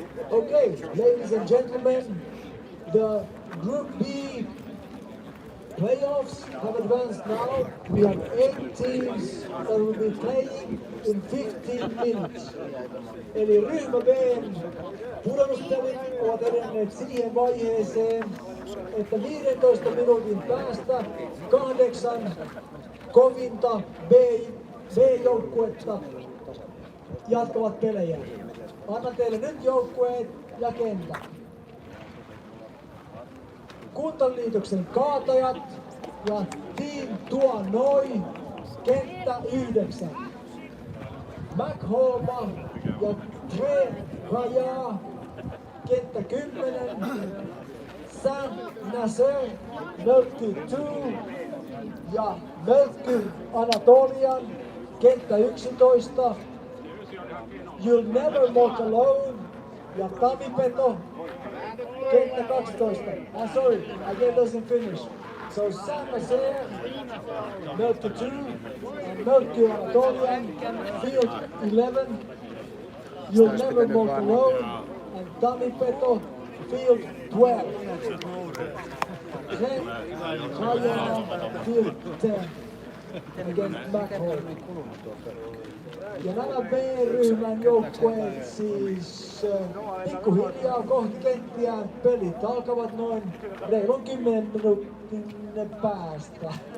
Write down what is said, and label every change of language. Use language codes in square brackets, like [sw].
[en] Okay, ladies and gentlemen, the Group B playoffs have advanced now. We have 8 teams that will be playing in 15 minutes. [fi] Eli ryhmä B:n pudonnuspelit ovat edenneet siihen vaiheeseen, että 15 minuutin päästä 8 kovinta B-joukkuetta jatkavat pelejä. Annan teille nyt joukkueet ja kentät. Kuntaliitoksen kaatajat ja Team Tuo Noi, kenttä 9. McHolma ja Tre Raja, kenttä 10. Saint-Nazaire, Mölkky 2 ja Mölkky Anatolian, kenttä 11. You'll Never Walk Alone ja Tamipeto, kenttä 12. [en] Sorry, I get those in Finnish. So Saint-Nazaire, Mölkky 2 and Mölkky Anatolian, field 11. You'll Never Walk Alone and Tamipeto, field 12. Then Kajana, field 10 against Mahlun. [fi] Ja nämä B-ryhmän joukkueet siis pikkuhiljaa kohti kenttiä. Pelit alkavat noin reilun 10 minuutin päästä.